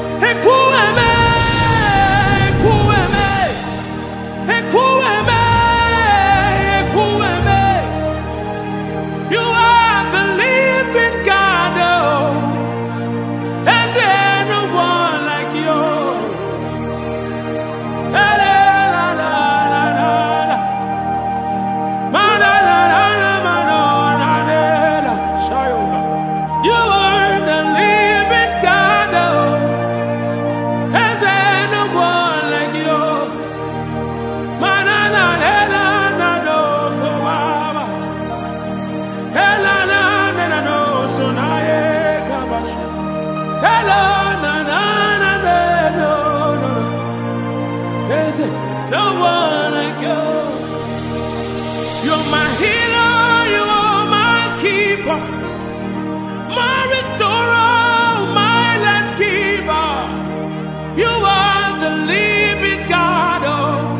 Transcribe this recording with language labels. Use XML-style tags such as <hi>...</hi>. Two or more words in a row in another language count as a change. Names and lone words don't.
<ig>Ekwueme, ekwueme, ekwueme, ekwueme.</ig> <en>You are the living God, oh. There's no one like you. La, la, la, la, la, la, la. Ma, la, la, la, la, ma, no, la, la, la. Shayo. You are the living God, oh. There's no one like you. Ma, la, la, la, la, la, no, ko, ma, ma. La, la, la, la, la, no, so, na, ye, ka, ba, shi. La, la, la, la, la, la, no, no, no. There's no one like you. You're my healer, you are my keeper, my restorer, my life giver. You are the living God, oh.</en>